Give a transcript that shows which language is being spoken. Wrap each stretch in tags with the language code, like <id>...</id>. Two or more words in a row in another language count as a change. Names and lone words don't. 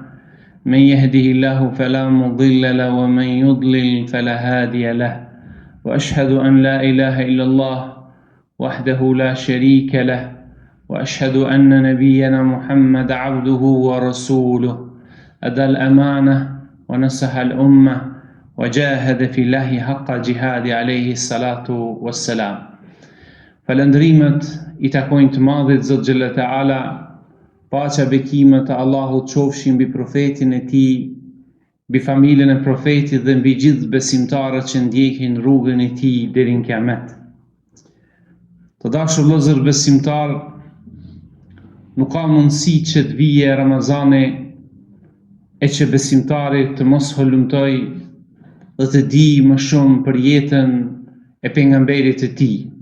<ar>من يهده الله فلا مضل له ومن يضلل فلا هادي له وأشهد أن لا إله إلا الله وحده لا شريك له وأشهد أن نبينا محمد عبده ورسوله أدى الأمانة ونصح الأمة وجاهد في الله حق جهاد عليه الصلاة والسلام.</ar> <sq>Falëndrimet I takojnë të madhit Zot</sq> <ar>جل وعلا,</ar> <sq>paqja bekimet e Allahut qofshin mbi profetin e tij, mbi familjen e profetit dhe mbi gjithë besimtarët që ndjekin rrugën e tij deri në Kiamet. Të dashur vëllezër besimtar, nuk ka mundësi që të vijë Ramazani e që besimtari të mos hulumtoj dhe të di më shumë për jetën e pejgamberit të tij.</sq>